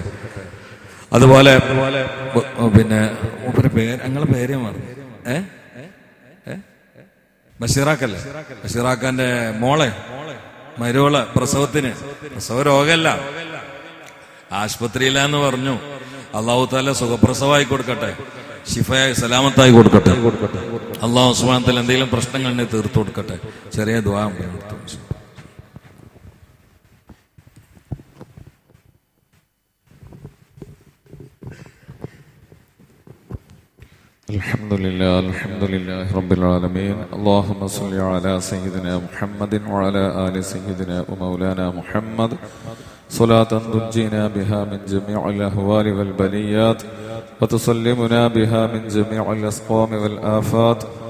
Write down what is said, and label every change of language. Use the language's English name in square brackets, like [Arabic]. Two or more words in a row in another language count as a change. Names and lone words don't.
[Malayalam] അതുപോലെ പിന്നെ ഞങ്ങളെ പേര് മറന്നു, ബഷീറാക്കല്ലേ, ബഷീറാക്കാന്റെ മോളെ മരുവള് പ്രസവ രോഗമല്ല, ആശുപത്രിയിലാന്ന് പറഞ്ഞു. [Arabic] الله تعالى [Malayalam] സുഖപ്രസവമായി കൊടുക്കട്ടെ, ശിഫയായി സലാമത്തായി കൊടുക്കട്ടെ. [Arabic] الله سبحانه وتعالى [Malayalam] എന്തെങ്കിലും പ്രശ്നങ്ങൾ തീർത്തു കൊടുക്കട്ടെ. ചെറിയ ദുആ [Arabic] الحمد لله رب العالمين. اللهم صل على سيدنا محمد وعلى آل سيدنا ومولانا محمد صلاة تنجينا بها من جميع الأهوال والبليات، وتسلمنا بها من جميع الأسقام والآفات،